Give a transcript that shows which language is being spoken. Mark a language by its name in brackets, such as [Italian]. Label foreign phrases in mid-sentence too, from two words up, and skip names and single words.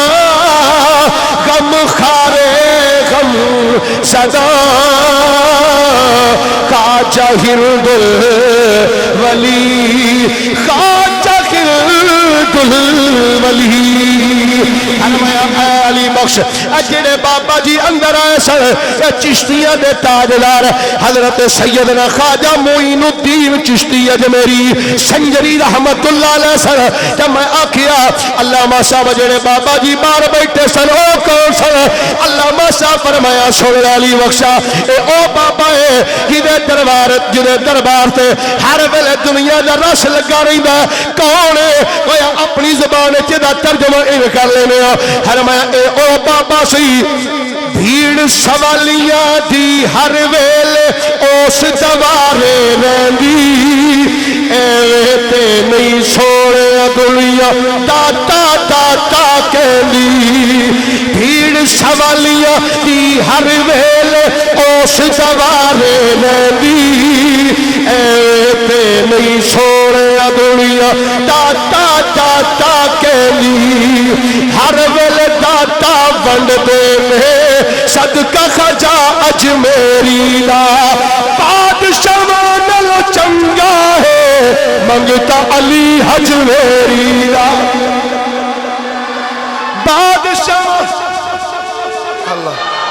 [Punjabi] غم خارے غم زدہ خواجہ ہند ولی خواجہ ہند ولی علی بخش جڑے بابا جی اندر آئے سن چشتیاں دے تاجدار حضرت سیدنا خواجہ معین الدین چشتی اجمیری سنجری رحمت اللہ علیہ سن جب میں آکھیا علامہ صاحب جڑے بابا جی باہر بیٹھے سن او کون سن علامہ صاحب فرمایا سن علی بخشا اے او بابا ہے جدے دربار تے ہر ویلے دنیا دا رس لگا رہندا کون ہے کوئی اپنی زبان وچ دا ترجمہ ان کر لینے فرمایا اے او بابا سی بھیڑ سوالیاں دی ہر ویلے اس دوارے رہندی ایویں تے نہیں سوڑے دنیا داتا داتا کہندی بھیڑ سوالیاں دی ہر ویلے اس دوارے رہندی ایویں تے نہیں سوڑے دنیا داتا داتا کہندی ہر ویلے داتا ونڈ دے میں صدقہ خواجہ اجمیری دا بادشاہ نالوں چنگا ہے منگتا علی اجمیری دا بادشاہ اللہ